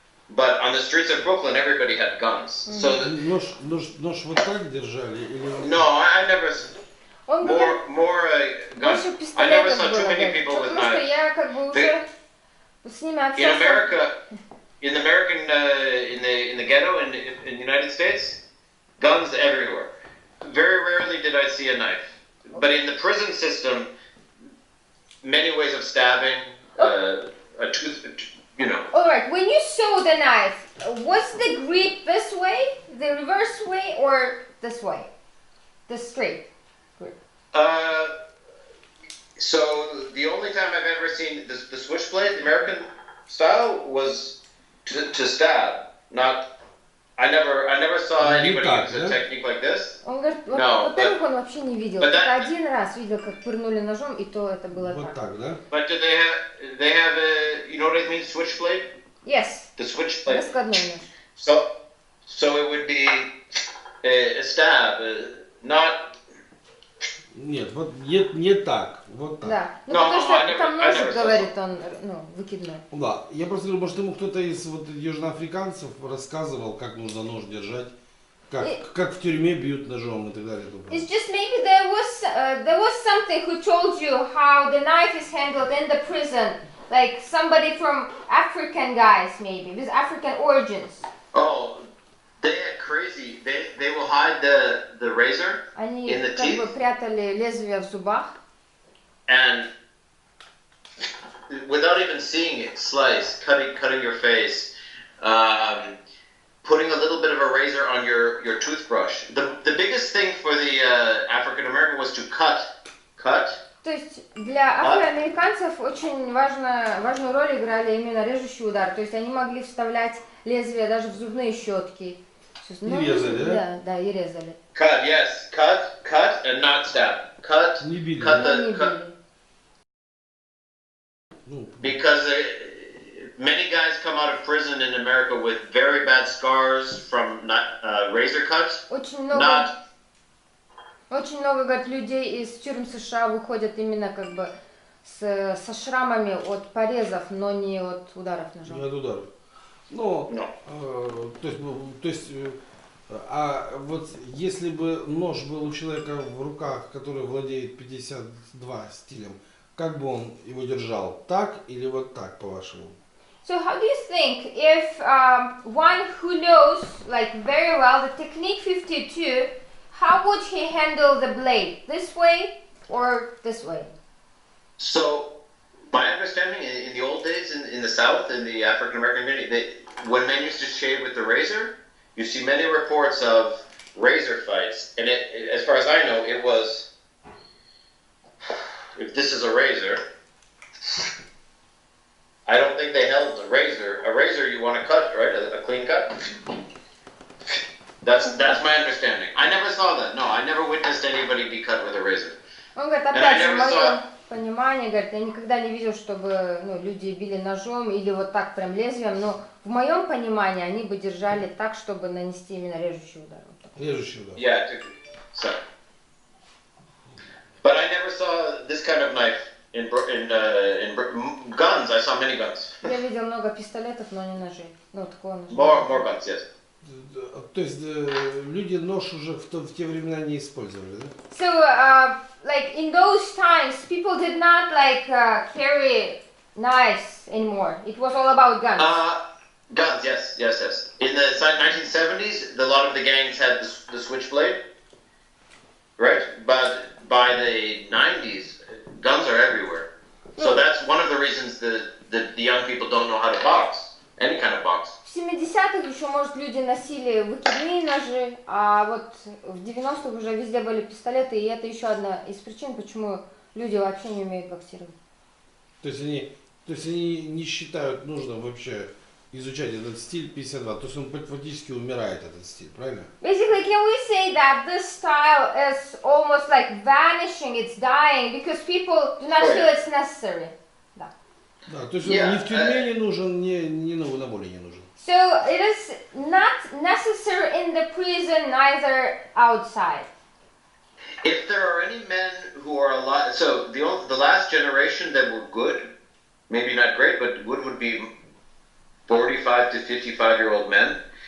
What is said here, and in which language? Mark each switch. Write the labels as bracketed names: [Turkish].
[English] But on the streets of Brooklyn, everybody had guns. So [Russian] Нож вот так держали? Или... [English] No, I never... More guns. I never saw too many people with knives. [Russian] Потому что я как бы уже с ними общался. [English] In the ghetto in the United States, guns everywhere. Very rarely did I see a knife. But in the prison system, many ways of stabbing, a tooth, you know. Alright, when you saw the knife, was the grip this way, the reverse way, or this way? The straight grip? So the only time I've ever seen the switchblade, the American style, was to stab. Not. I never saw anybody use a technique like this. [Russian] Он говорит, во-первых, он вообще не видел. Только один раз видел, как пырнули ножом, и то это было вот так, да? [English] But do they have a, you know what I mean, switchblade? Yes. The switchblade. [Russian] Раскладной нож. [English] So it would be a stab, not. [Russian] Нет, вот не так, вот так. Да, ну потому что там ножик, говорит он, ну, выкидной. Да, я просто говорю, может ему кто-то из вот южноафриканцев рассказывал, как нужно нож держать. Как в тюрьме бьют ножом и так далее. [English] It's just maybe there was something who told you how the knife is handled in the prison, like somebody from African guys maybe with African origins. Oh, they are crazy. They will hide the razor [Russian] Они [English] in the [Russian] как бы [English] teeth [Russian] прятали лезвие в зубах. [English] and without even seeing it, slice, cutting your face, putting a little bit of a razor on your toothbrush. The biggest thing for the African American was to cut. [Russian] То есть для афроамериканцев очень важную роль играли именно режущий удар. То есть они могли вставлять лезвие даже в зубные щетки. И резали, да? Да, и резали. [English] Cut, yes, cut, and not stab. Cut, [Russian] Не били. [English] cut [Russian] Но не [English] the cut. [Russian] били. [English] Because many guys come out of prison in America with very bad scars from razor cuts. [Russian] Очень много, говорят, людей из тюрем США выходят именно как бы со шрамами от порезов, но не от ударов ножом. Не от ударов. Но, [English] No. [Russian] то есть, а вот если бы нож был у человека в руках, который владеет 52 стилем, как бы он его держал? Так или вот так, по-вашему? [English] So how do you think if one who knows like very well the technique 52, how would he handle the blade? This way or this way? So, my understanding in the old days in the South, in the African American community, when men used to shave with the razor, you see many reports of razor fights. And as far as I know, it was, if this is a razor, I don't think they held a razor. A razor you want to cut, right? A clean cut? That's my understanding. I never saw that. No, I never witnessed anybody be cut with a razor. [Russian] Он говорит, опять же, в моем понимании, говорит, я никогда не видел, чтобы люди били ножом или вот так прям лезвием, но в моем понимании они бы держали так, чтобы нанести именно режущий удар. Режущий удар. [English] Yeah, so. But I never saw this kind of knife in guns. I saw many guns. [Russian] Я видел много пистолетов, но не ножей. Ну, такого ножа. [English] More guns, yes. [Russian] То есть люди нож уже в те времена не использовали, да? [English] So, like in those times, people did not like carry knives anymore. It was all about guns. Guns, yes. In the 1970s, a lot of the gangs had the switchblade, right? But by the 90s, guns are everywhere. So that's one of the reasons the young people don't know how to box, any kind of box. [Russian] В 70-х еще, может, люди носили выкидные ножи, а вот в 90-х уже везде были пистолеты, и это еще одна из причин, почему люди вообще не умеют боксировать. То есть они не считают нужным вообще изучать этот стиль 52, то есть он фактически умирает, этот стиль, правильно? [English] Basically, can we say that this style is almost like vanishing, it's dying, because people do not feel it's necessary? [Russian] Да. Да, то есть он ни в тюрьме не нужен, ни на воле не нужен. [English] So it is not necessary in the prison, neither outside. If there are any men who are alive, so the last generation that were good, maybe not great, but good would be 45 to 55-year-old men.